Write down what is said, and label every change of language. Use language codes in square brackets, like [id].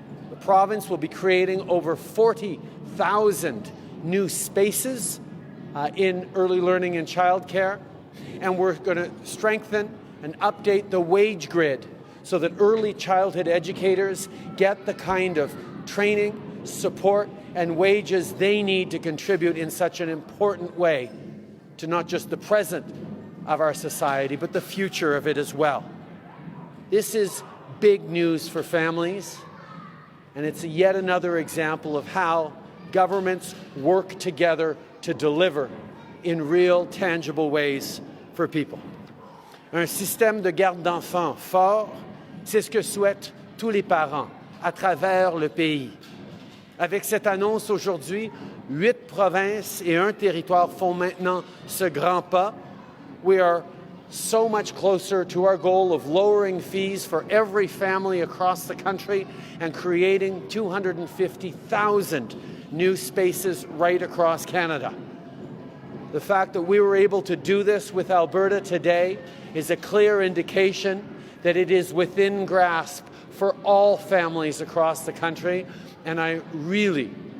[en] The province will be creating over 40,000 new spaces in early learning and childcare, and we're going to strengthen and update the wage grid so that early childhood educators get the kind of training, support, and wages they need to contribute in such an important way to not just the present of our society, but the future of it as well. This is big news for families, and it's yet another example of how governments work together to deliver in real, tangible ways for people. [fr] Un système de garde d'enfants fort, c'est ce que souhaitent tous les parents à travers le pays. Avec cette annonce aujourd'hui, 8 provinces et un territoire font maintenant ce grand pas. [en] We are so much closer to our goal of lowering fees for every family across the country and creating 250,000 new spaces right across Canada. The fact that we were able to do this with Alberta today is a clear indication that it is within grasp for all families across the country, and I really